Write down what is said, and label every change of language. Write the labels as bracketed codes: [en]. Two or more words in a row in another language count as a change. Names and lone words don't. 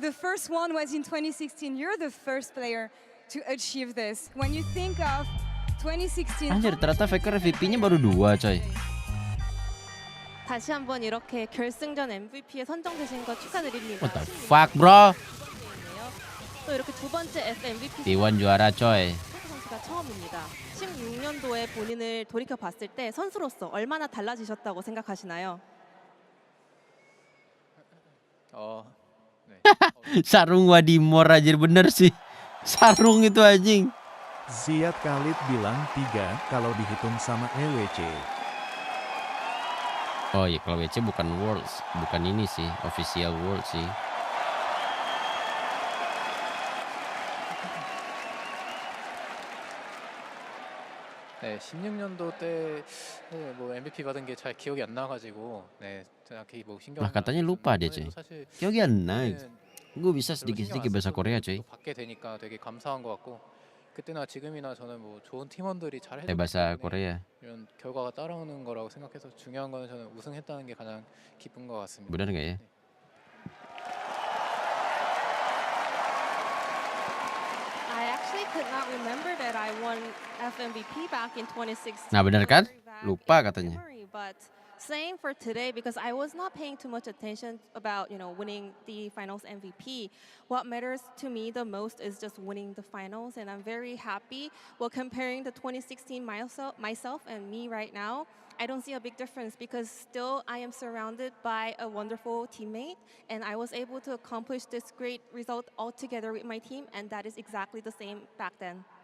[en] The first one was in 2016. You're the first player to achieve this. When you think of 2016, [id] Anjir, ternyata faker MVP-nya baru 2 coy. [ko] 다시 한번 이렇게 결승전 MVP에 선정되신 거 축하드립니다. [en] What the fuck bro? [ko] 또 이렇게 두 번째 FMVP [id] T1 juara coy. [ko] 선수가 처음입니다. 16년도에 본인을 돌이켜 봤을 때 선수로서 얼마나 달라지셨다고 생각하시나요? [id] Sarung Wadimor anjir, bener sih. Sarung itu anjing. Ziad Khalid bilang 3 kalau dihitung sama EWC. Oh iya, kalau WC bukan Worlds, bukan ini sih, official World sih. [ko] 네, 16년도 때 뭐 MVP 받은 게 잘 기억이 안 나가지고 네, 정확히 뭐 신경. [id] Nah katanya lupa dia cuy. Kiyogi anna. Gue bisa sedikit-sedikit bahasa Korea cuy. [ko] 받게 되니까 되게 감사한 것 같고 그때나 지금이나 저는 뭐 좋은 팀원들이 잘 해줬기 [id] bahasa [ko] 때문에 [id] Korea. [ko] 이런 결과가 따라오는 거라고 생각해서 중요한 거는 저는 우승했다는 게 가장 기쁜 것 같습니다. [id] Bener nggak ya? [en] I actually could not remember that I won FMVP back in 2016. [id] Nah bener kan? Lupa katanya. [en] But saying for today, because I was not paying too much attention about, winning the finals MVP. What matters to me the most is just winning the finals, and I'm very happy. Well, comparing the 2016 myself and me right now, I don't see a big difference because still I am surrounded by a wonderful teammate, and I was able to accomplish this great result all together with my team, and that is exactly the same back then.